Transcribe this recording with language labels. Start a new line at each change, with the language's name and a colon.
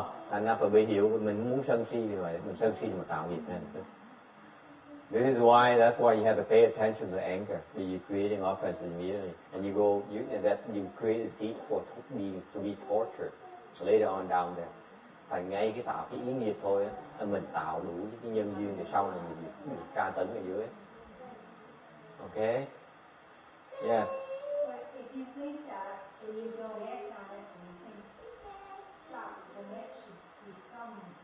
Vietnamese: Thành ra phải bị hiểu mình muốn sân si thì vậy, mình sân si mà tạo nghiệp nên.
English: This is why, that's why you have to pay attention to anger. You're creating offenses immediately, and you create the seeds for to be tortured later on down there.
Vietnamese: Thành ngay cái tạo cái ý nghiệp thôi á, mình tạo đủ cái nhân duyên để sau này mình tra tấn ở dưới.
English: Okay? Yes. But if you think that and you don't act on it and you think stop, then that should be some.